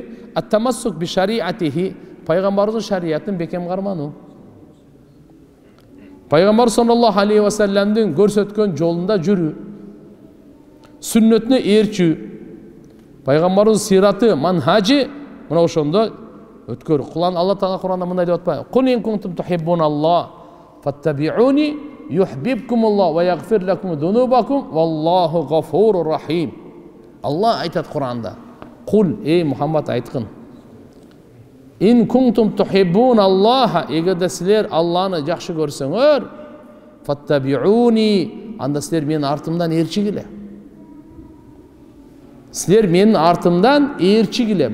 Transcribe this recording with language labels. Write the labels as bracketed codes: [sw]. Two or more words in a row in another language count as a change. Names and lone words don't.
[ar] التمسك بشريعته, [ky] пайгамбардын шариятын бекем кармануу. Пайгамбар [ar] صلى الله عليه وسلم [ky] көрсөткөн жолунда жүрүү, сүннөтүнө ээрчүү, пайгамбардын сираты, манхажы мына ошондо өткөрүү. Алла Таала Куранда мындай деп атпайбы? [ar] قل إن كنتم تحبون الله فاتبعوني يحببكم الله ويغفر لكم ذنوبكم والله غفور رحيم. [ky] Алла айтат Куранда. Кул, эй Мухаммад айткын. [ar] إن كنتم تحبون الله, [ky] эгерде силер Алланы жакшы көрсөңөр, фаттабиуни, анда силер менин артымдан ээрчигиле. Силер менин артымдан ээрчигиле.